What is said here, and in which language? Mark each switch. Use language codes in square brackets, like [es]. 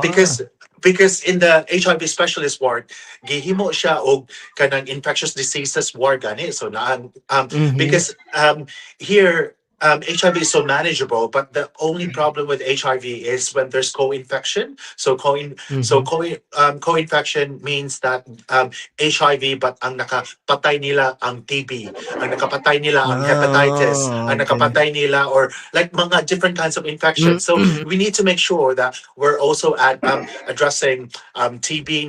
[en] because in the HIV specialist ward, [ceb] gihimo siya og kanang [en] infectious diseases ward gani. So Mhm. because here HIV is so manageable, but the only problem with HIV is when there's co-infection. Mhm. Co-infection means that HIV, but [ceb] ang nakapatay nila ang TB, ang nakapatay nila ang hepatitis, Ah, ang okay. nakapatay nila, [en] or like mga different kinds of infections. So Mhm. we need to make sure that we're also addressing TB.